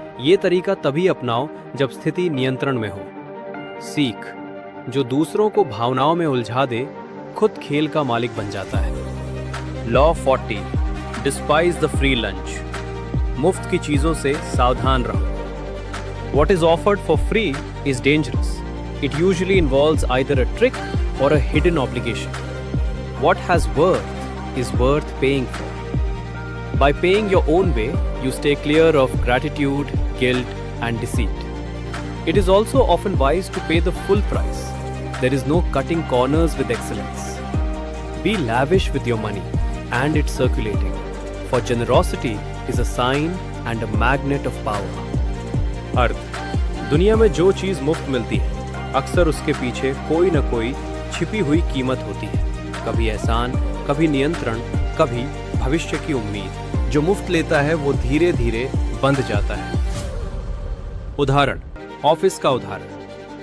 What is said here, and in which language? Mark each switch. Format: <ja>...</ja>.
<hi>ये तरीका तभी अपनाओ जब स्थिति नियंत्रण में हो। सीख, जो दूसरों को भावनाओं में उलझा दे खुद खेल का मालिक बन जाता है।</hi> <en>Law 40, despise the free lunch.</en> <hi>मुफ्त की चीजों से सावधान रहो।</hi> <en>What is offered for free is dangerous. It usually involves either a trick or a hidden obligation. What has worth is worth paying for. By paying your own way, you stay clear of gratitude, guilt, and deceit. It is also often wise to pay the full price. There is no cutting corners with excellence. Be lavish with your money and its circulating, for generosity is a sign and a magnet of power.</en> <hi>अर्थ, दुनिया में जो चीज मुफ्त मिलती है अक्सर उसके पीछे कोई न कोई छिपी हुई कीमत होती है। कभी एहसान, कभी नियंत्रण, कभी भविष्य की उम्मीद। जो मुफ्त लेता है वो धीरे धीरे बंध जाता है। उदाहरण, ऑफिस का उदाहरण।</hi>